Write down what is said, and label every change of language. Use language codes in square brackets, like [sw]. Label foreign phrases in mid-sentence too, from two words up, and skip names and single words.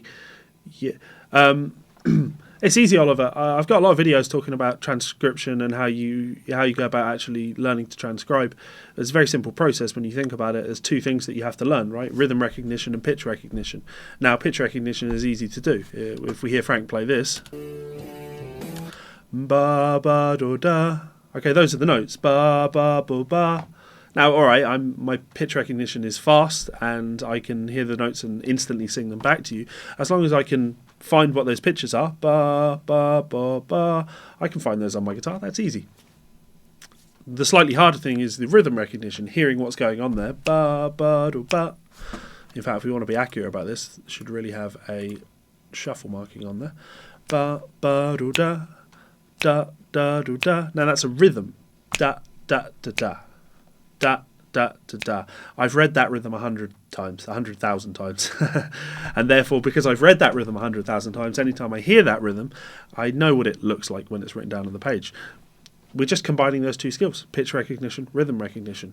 [en] Yeah, it's easy, Oliver. I've got a lot of videos talking about transcription and how you go about actually learning to transcribe. It's a very simple process when you think about it. There's two things that you have to learn, right? Rhythm recognition and pitch recognition. Now, pitch recognition is easy to do. If we hear Frank play this, ba ba do da. Okay, those are the notes. Ba ba bo ba. Now, all right, my pitch recognition is fast, and I can hear the notes and instantly sing them back to you. As long as I can find what those pitches are, ba ba ba ba, I can find those on my guitar. That's easy. The slightly harder thing is the rhythm recognition, hearing what's going on there. Ba ba do ba. In fact, if we want to be accurate about this, it should really have a shuffle marking on there. Ba ba do da da da do da. Now that's a rhythm. Da da da da. Da, da, da, da. I've read that rhythm 100,000 times. And therefore, because I've read that rhythm 100,000 times, anytime I hear that rhythm, I know what it looks like when it's written down on the page. We're just combining those two skills, pitch recognition, rhythm recognition.